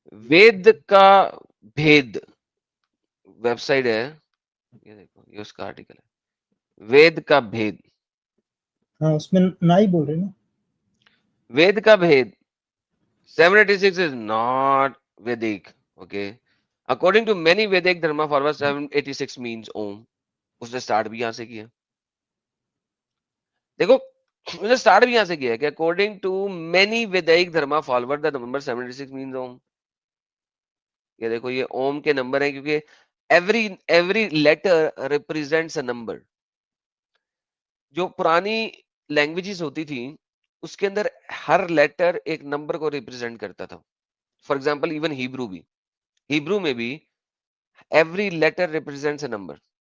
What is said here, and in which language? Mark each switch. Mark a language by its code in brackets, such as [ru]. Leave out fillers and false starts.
[ur] وید کا بھید web site ہے, یہ دیکھو یہ اس کا آرٹیکل ہے, وید کا بھید. ہاں اس میں نہ ہی بول رہے نا. [en] وید کا بھید 786 is not Vedic. Okay. According to many Vedic dharma followers, 786 means Om. [ur] اس نے سٹارٹ بھی یہاں سے کیا. دیکھو اس نے سٹارٹ بھی یہاں سے کیا کہ [en] according to many Vedic dharma followers, the number 786 means Om. [ur] یہ دیکھو یہ اوم کے نمبر ہیں کیونکہ [en] every letter represents a number. [ur] جو پرانی لینگویجز ہوتی تھی اس کے اندر ہر لیٹر ایک نمبر کو ریپرزینٹ کرتا تھا. [en] For example even Hebrew میں بھی every letter represents a number.